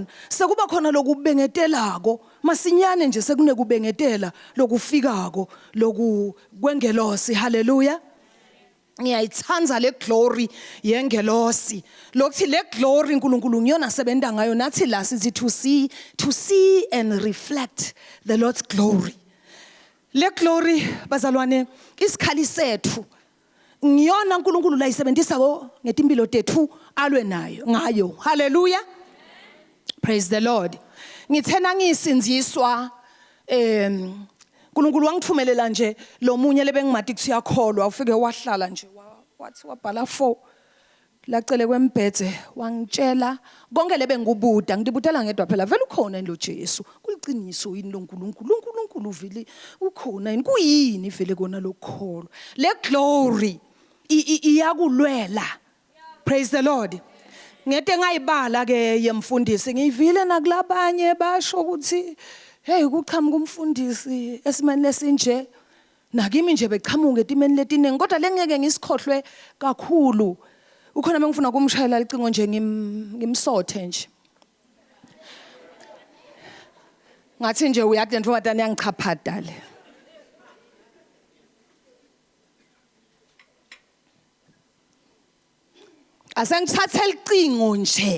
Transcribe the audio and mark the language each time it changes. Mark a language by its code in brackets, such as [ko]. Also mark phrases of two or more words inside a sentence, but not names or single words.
[ss] Sekuba khona lokubengetelako masinyane nje sekune kubengetela lokufikako loku kwengelosi. Hallelujah. Ngiyayithanza le glory yengelosi. Lokuthi le glory uNkulunkulu ngiyona sebenta ngayo nathi la sithi [en] to see and reflect the Lord's glory. [ss] Le glory bazalwane isikhali sethu ngiyona uNkulunkulu la isebenzisa ngetimpilo tethu alwe nayo ngayo. [en] Hallelujah. Praise the Lord. [ss] Ngithena ngisinziswa uNkulunkulu wangithumelela nje lo munye lebengimathi kusiyakholwa ufike wahlala nje wathi wabhala 4 lacele kwembedze wangitshela konke lebe ngikubuda ngidibutela ngedwa phela vele ukhona lo Jesu kuliqiniso yini lo uNkulunkulu vele ukhona yini kuyini vele kona lokholwa le glory iyakulwela. [en] Praise the Lord. [ss] Ngete ngayibala ke yemfundisi ngivile nakulabanye basho ukuthi hey kuchamuka umfundisi esimeni lesinje nakimi nje bechamuka etimeni letiningi kodwa lengeke ngisikhohlwe kakhulu. Ukhona mengifuna kumshayela icingo nje ngimsothe nje. Ngathi nje uyathi mfowethu yangichaphada le. Asengithathe icingo nje.